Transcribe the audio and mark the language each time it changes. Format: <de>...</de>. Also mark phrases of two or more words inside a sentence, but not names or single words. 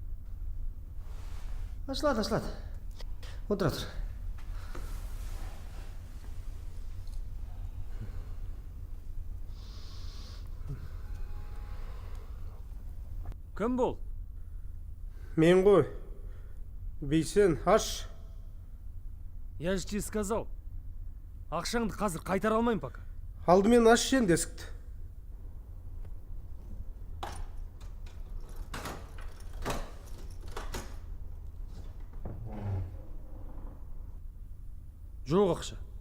<kk>Ашылады. Отыра тұр. Кім бұл? Мен ғой. Бейсен, аш.</kk> <ru>Я же тебе сказал.</ru> <kk>Ақшаңды қазір қайтара алмайым пока. Алдымен аш енді есікті. Жоқ ақша.</kk>